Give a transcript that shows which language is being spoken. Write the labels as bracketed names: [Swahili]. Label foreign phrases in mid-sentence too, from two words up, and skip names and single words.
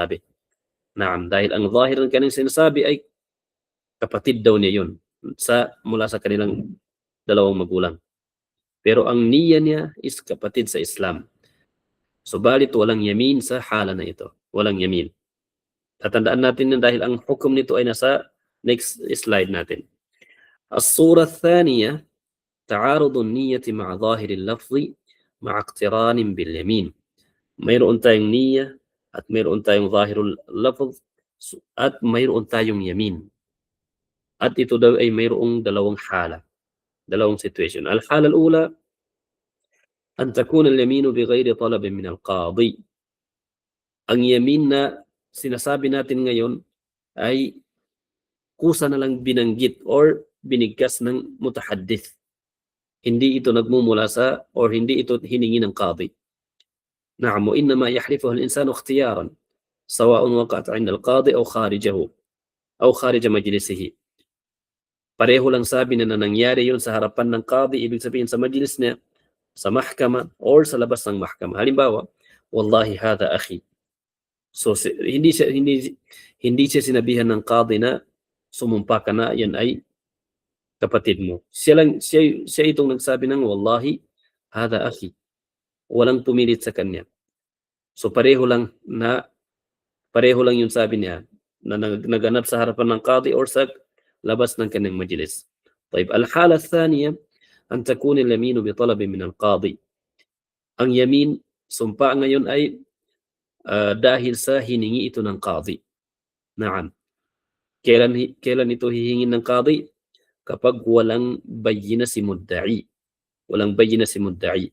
[Filipino] Naam, dahil ang zahir ng kanyang sinasabi ay kapatid daw niya yun. mula sa kanilang dalawang magulang. Pero ang niya niya is kapatid sa Islam. Subalit walang yamin sa hala na ito. Walang yamin. Tatandaan natin na dahil ang hukom nito ay nasa next slide natin. [Arabic] الصورة الثانية تعارض النية مع ظاهر اللفظ مع اقتران باليمين. [Filipino] Mayroon tayong niya at mayroon tayong [Arabic] ظاهر اللفظ [Filipino] at mayroon tayong yamin. At ito daw ay mayroong dalawang hala, dalawang situation. [Arabic] الحالة الأولى أن تكون اليمين بغير طلب من القاضي. [Filipino] Ang yamin na sinasabi natin ngayon ay kusa na lang binanggit or binigkas ng mutahaddith. Hindi ito nagmumula sa or hindi ito hiningi ng qadi. [Arabic] نعم وإنما يحلفه الإنسان اختيارا سواء وقعت عند القاضي أو خارجه أو خارج مجلسه. [Filipino] Pareho lang sabi na nangyari yun sa harapan ng qadi, ibig sabihin sa majlis niya, sa mahkama or sa labas ng mahkama. Halimbawa, [Arabic] والله هذا أخي. [Filipino] So hindi siya sinabihan ng qadi na sumumpa ka na, yan ay kapatid mo. Siya itong nagsabi ng [Arabic] والله هذا أخي. [Filipino] Walang pumilit sa kanya. So pareho lang yung sabi niya na naganap sa harapan ng qadi or sa labas ng kanyang majlis. [Arabic] طيب الحالة الثانية أن تكون اليمين بطلب من القاضي. [Filipino] Ang yamin, sumpa ngayon ay dahil sa hiningi ito ng qadi. Naam. Kailan ito hihingin ng qadi? Kapag walang bayina si mudda'i. Walang bayina si mudda'i.